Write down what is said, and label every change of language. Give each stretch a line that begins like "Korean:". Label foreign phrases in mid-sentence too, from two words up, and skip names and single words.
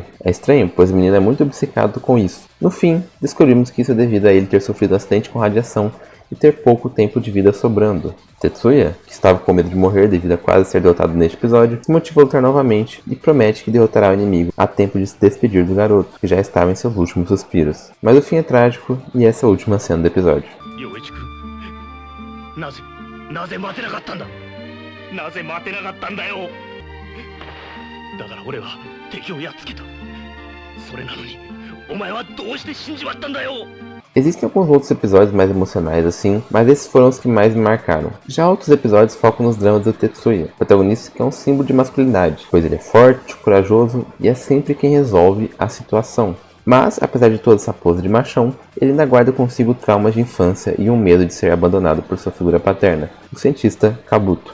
Portuguese: É estranho, pois o menino é muito obcecado com isso. No fim, descobrimos que isso é devido a ele ter sofrido um acidente com radiação e ter pouco tempo de vida sobrando. Tetsuya, que estava com medo de morrer devido a quase ser derrotado neste episódio, se motiva a lutar novamente e promete que derrotará o inimigo a tempo de se despedir do garoto, que já estava em seus últimos suspiros. Mas o fim é trágico e essa é a última cena do episódio.
Japanese: なぜ待てなかったんだよだから俺は敵をやっつけたそれなのにお前はどうして死んじまったんだよ
Portuguese: Existem alguns outros episódios mais emocionais assim, mas esses foram os que mais me marcaram. Já outros episódios focam nos dramas do Tetsuya, protagonista que é um símbolo de masculinidade, pois ele é forte, corajoso e é sempre quem resolve a situação. Mas, apesar de toda essa pose de machão, ele ainda guarda consigo traumas de infância e um medo de ser abandonado por sua figura paterna, o cientista Kabuto.